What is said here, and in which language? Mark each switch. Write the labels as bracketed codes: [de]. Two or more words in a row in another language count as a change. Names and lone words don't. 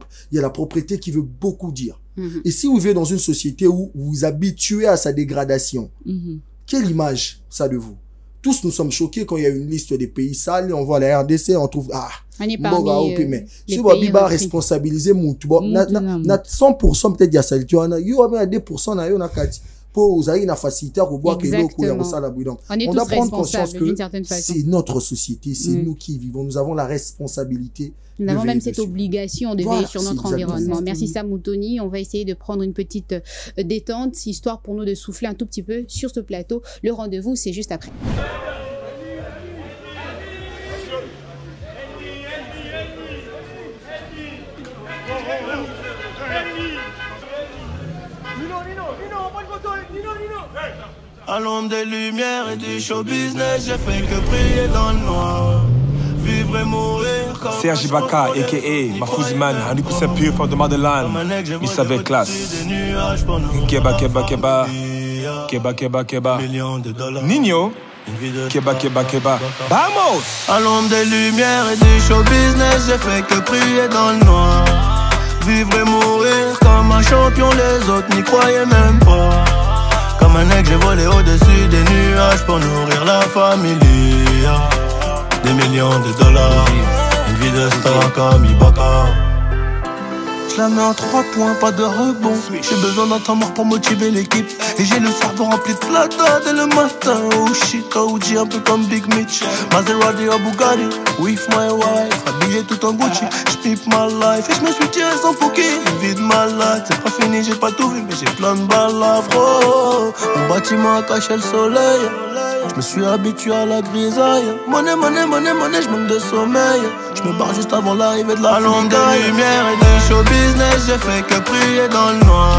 [fr] Il y a la propriété qui veut beaucoup dire. Et si vous vivez dans une société où vous vous habituez à sa dégradation, quelle image ça de vous? Tous nous sommes choqués quand il y a une liste des pays sales, on voit la RDC, on trouve on est parmi mais si vous avez responsabiliser moutou, 100% peut-être il y a ça, tu en a 2% [ln] na yo na kati [fr] pour vous avez une facilité pour boire que l'eau coule ça la bouillon. On doit prendre conscience que c'est notre société, c'est nous qui vivons, nous avons la responsabilité. Nous avons même cette obligation de veiller sur notre environnement. Merci Sam Moutoni. On va essayer de prendre une petite détente, histoire pour nous de souffler un tout petit peu sur ce plateau. Le rendez-vous, c'est juste après. À l'ombre des lumières et du show business, j'ai fait que prier dans le noir. Vivre et mourir comme Serge Ibaka, a.k.a. [en] Mafouzman, 100% pure from the motherland. [fr] Miss avec classe. [ln] Keba, keba, keba. Keba, keba, keba. Nino. Keba, keba, keba. [es] Vamos! [fr] À l'ombre des lumières et du show business, j'ai fait que prier dans le noir. Vivre et mourir comme un champion, les autres n'y croyaient même pas. Comme un aigle, j'ai volé au-dessus des nuages pour nourrir la famille. Des millions de dollars, une vie de star comme Ibaka. Je la mets en 3 points, pas de rebond. J'ai besoin d'un temps mort pour motiver l'équipe. Et j'ai le cerveau rempli de plata dès le matin. [en] Oh shit, [fr] OG un peu comme Big Mitch. Maserati ou Bugatti, [en] with my wife. [fr] Habillé tout en Gucci, j'pipe [en] my life. [fr] Et je me suis tiré sans fouki, une vie de malade. C'est pas fini, j'ai pas tout vu, mais j'ai plein de balles à fro. Mon bâtiment a caché le soleil. Je me suis habitué à la grisaille. Monnaie, monnaie, monnaie, monnaie, je manque de sommeil. Je me barre juste avant l'arrivée de la longue lumière et du show business, j'ai fait que prier dans le noir.